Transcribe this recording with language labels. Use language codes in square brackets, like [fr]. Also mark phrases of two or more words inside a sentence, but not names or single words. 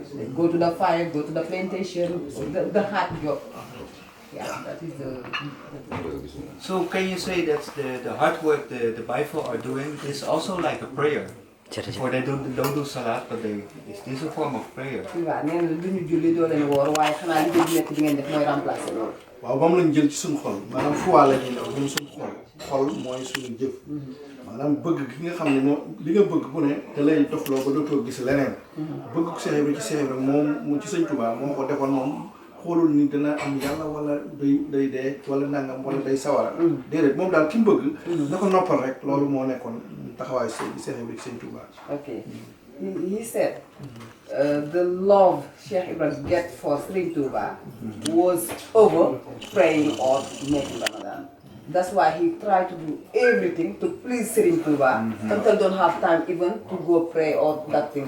[en] They go to the fire, go to the plantation, the hard job. Yeah, that is the. So can you say that the hard work the Bayefall are doing is also like a prayer? Or they don't do salat, but is this a form of prayer? [wo] waaw nee na du ñu julli doo leen woor waaye xanaa liggéey bi nekk bi ngeen def mooy remplacer loolu. waaw moom lañ jël ci suñu xol maanaam foi la ñuy def ñun suñu xol mooy suñu jëf. maanaam bëgg ki nga xam ne moom li nga bëgg bu ne te lay dofloo ba dootoo gis leneen. bëgg ko Cheikh Ibra ci Cheikh Ibra moom ci Sëñ Touba moo ko defoon moom. xoolul ni dana am yàlla wala day dee wala nangam wala day sawara. déedéet moom daal ki mu bëgg. na ko noppal rek loolu moo nekkoon taxawaayu Cheikh Ibra Sëñ Touba. [en] Okay, he said the love Cheikh Ibra get for Serigne Touba was over praying or making Ramadan. That's why he tried to do everything to please Serigne Touba until don't have time even to go pray or that things.